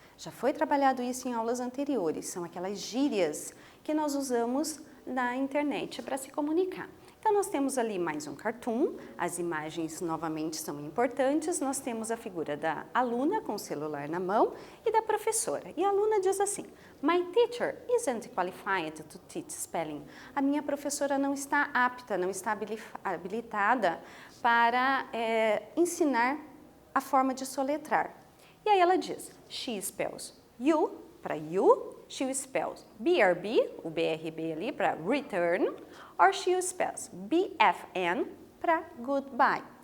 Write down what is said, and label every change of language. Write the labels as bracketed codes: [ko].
[pt] Já foi trabalhado isso em aulas anteriores, são aquelas gírias que nós usamos na internet para se comunicar. Então, nós temos ali mais um cartoon, as imagens novamente são importantes, nós temos a figura da aluna com o celular na mão e da professora. E a aluna diz assim, [en] My teacher isn't qualified to teach spelling. [pt] A minha professora não está apta, não está habilitada para ensinar a forma de soletrar. E aí ela diz, [en] she spells you [pt] para you, [en] she spells BRB, [pt] o BRB ali para return, [en] or she spells BFN [pt] para goodbye.